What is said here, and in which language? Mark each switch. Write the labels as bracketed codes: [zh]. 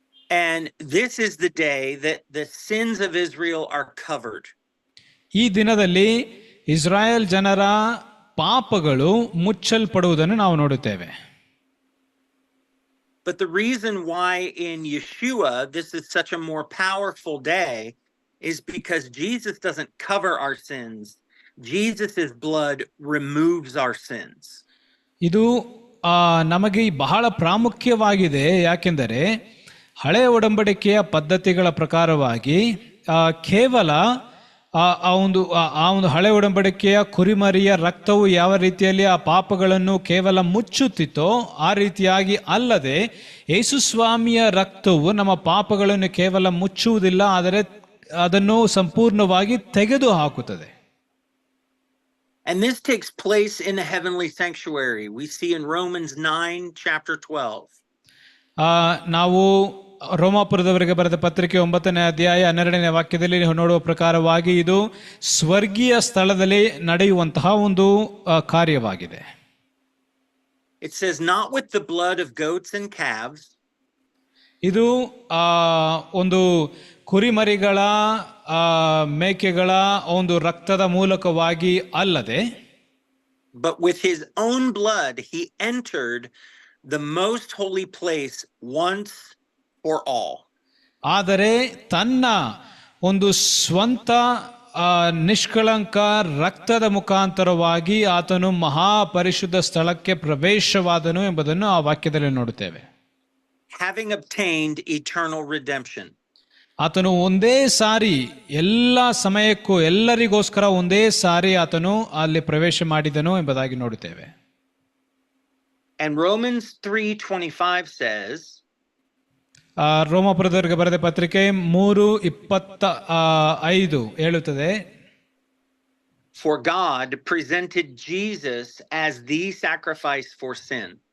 [en] And this is the day that the sins of Israel are covered. [kn] ಈ ದಿನದಲ್ಲಿ ಇಸ್ರಾಯೇಲ್ ಜನರ ಪಾಪಗಳು ಮುಚ್ಚಲ್ಪಡುವುದನ್ನು ನಾವು ನೋಡುತ್ತೇವೆ. [en] But the reason why in Yeshua this is such a more powerful day is because Jesus doesn't cover our sins. Jesus' blood removes our sins. [kn] ಇದು ನಮಗೆ ಬಹಳ ಪ್ರಾಮುಖ್ಯವಾಗಿದೆ. ಯಾಕೆಂದರೆ ಹಳೆಯ ಒಡಂಬಡಿಕೆಯ ಪದ್ಧತಿಗಳ ಪ್ರಕಾರವಾಗಿ ಕೇವಲ ಆ ಒಂದು ಹಳೆ ಒಡಂಬಡಿಕೆಯ ಕುರಿಮರಿಯ ರಕ್ತವು ಯಾವ ರೀತಿಯಲ್ಲಿ ಆ ಪಾಪಗಳನ್ನು ಕೇವಲ ಮುಚ್ಚುತ್ತಿತ್ತೋ ಆ ರೀತಿಯಾಗಿ ಅಲ್ಲದೆ ಯೇಸು ಸ್ವಾಮಿಯ ರಕ್ತವು ನಮ್ಮ ಪಾಪಗಳನ್ನು ಕೇವಲ ಮುಚ್ಚುವುದಿಲ್ಲ, ಆದರೆ ಅದನ್ನು ಸಂಪೂರ್ಣವಾಗಿ ತೆಗೆದು ಹಾಕುತ್ತದೆ. [en] And this takes place in the heavenly sanctuary. We see in Romans 9, chapter 12. [kn] ನಾವು ರೋಮಾಪುರದವರಿಗೆ ಬರೆದ ಪತ್ರಿಕೆ 9ನೇ ಅಧ್ಯಾಯ 12ನೇ ವಾಕ್ಯದಲ್ಲಿ ನೋಡುವ ಪ್ರಕಾರವಾಗಿ ಇದು ಸ್ವರ್ಗೀಯ ಸ್ಥಳದಲ್ಲಿ ನಡೆಯುವಂತಹ ಒಂದು ಕಾರ್ಯವಾಗಿದೆ. [en] It says, not with the blood of goats and calves. [kn] ಇದು ಒಂದು ಕುರಿಮರಿಗಳ ಮೇಕೆಗಳ ಒಂದು ರಕ್ತದ ಮೂಲಕವಾಗಿ ಅಲ್ಲದೆ, [en] but with his own blood he entered the most holy place once for all. [kn] ಆದರೆ ತನ್ನ ಒಂದು ಸ್ವಂತ ನಿಷ್ಕಳಂಕ ರಕ್ತದ ಮುಖಾಂತರವಾಗಿ ಆತನು ಮಹಾಪರಿಶುದ್ಧ ಸ್ಥಳಕ್ಕೆ ಪ್ರವೇಶವಾದನು ಎಂಬುದನ್ನು ಆ ವಾಕ್ಯದಲ್ಲಿ ನೋಡುತ್ತೇವೆ. [en] Having obtained eternal redemption. [kn] ಆತನು ಒಂದೇ ಸಾರಿ ಎಲ್ಲ ಸಮಯಕ್ಕೂ ಎಲ್ಲರಿಗೋಸ್ಕರ ಒಂದೇ ಸಾರಿ ಆತನು ಅಲ್ಲಿ ಪ್ರವೇಶ ಮಾಡಿದನು ಎಂಬುದಾಗಿ ನೋಡುತ್ತೇವೆ. [en] And Romans 3:25 says, [kn] ರೋಮಾಪುರದವರಿಗೆ ಬರೆದ ಪತ್ರಿಕೆ 3:25 ಹೇಳುತ್ತದೆ, [en] for God presented Jesus as the sacrifice for sin.